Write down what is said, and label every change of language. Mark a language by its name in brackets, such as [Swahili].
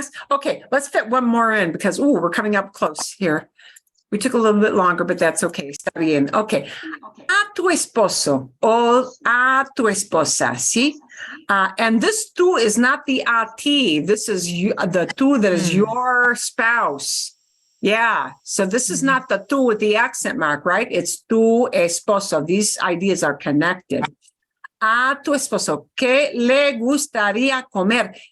[English] Okay, let's fit one more in because, we're coming up close here. We took a little bit longer, but that's okay. [Spanish] Está bien. Okay. A tu esposo o a tu esposa, ¿sí? [English] And this tú is not the a ti. This is the tú that is your spouse. Yeah. So this is not the tú with the accent mark, right? It's tu esposo. These ideas are connected. [Spanish] A tu esposo, ¿qué le gustaría comer?